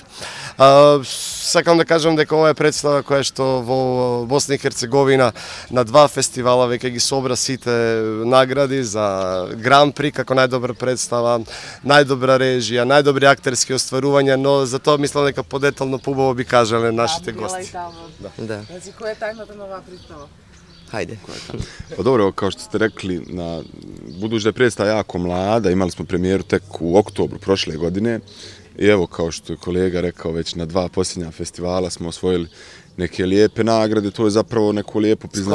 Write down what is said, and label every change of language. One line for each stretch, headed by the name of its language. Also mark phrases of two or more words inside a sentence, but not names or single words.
Macedonian: Сакам да кажам дека ова е представа која што во Босна и Херцеговина на 2 фестивала веќе ги собра сите награди за Гран При како најдобра представа, најдобра режија, најдобри актерски остварувања, но за тоа мислам дека подетално побаво би кажале нашите гости. Да. Значи, која е тајната на оваа представа?
Bosnian: Hajde. Pa dobro, kao što ste rekli, budući da je predstava jako mlada, imali smo premijeru tek u oktobru prošle godine i evo, kao što je kolega rekao, već na 2 posljednja festivala smo osvojili neke lijepe nagrade, to je zapravo neko lijepo priznanje.